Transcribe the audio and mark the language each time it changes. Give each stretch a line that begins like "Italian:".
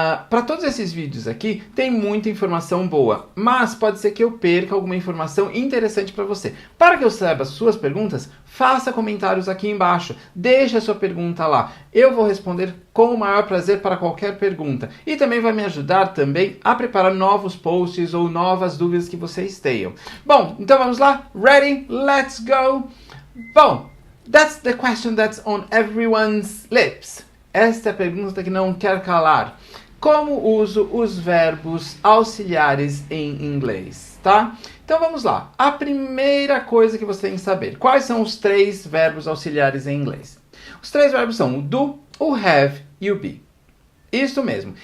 Portuguese: Para todos esses vídeos aqui, tem muita informação boa, mas pode ser que eu perca alguma informação interessante para você. Para que eu saiba as suas perguntas, faça comentários aqui embaixo, deixe a sua pergunta lá. Eu vou responder com o maior prazer para qualquer pergunta. E também vai me ajudar também a preparar novos posts ou novas dúvidas que vocês tenham. Bom, então vamos lá?
English: Ready? Let's go! Bom, that's the question that's on everyone's lips.
Portuguese: Esta é a pergunta que não quer calar. Como uso os verbos auxiliares em inglês, tá? Então vamos lá. A primeira coisa que você tem que saber. Quais são os 3 verbos auxiliares em inglês? Os 3 verbos são o do, o have e o be. Isso mesmo.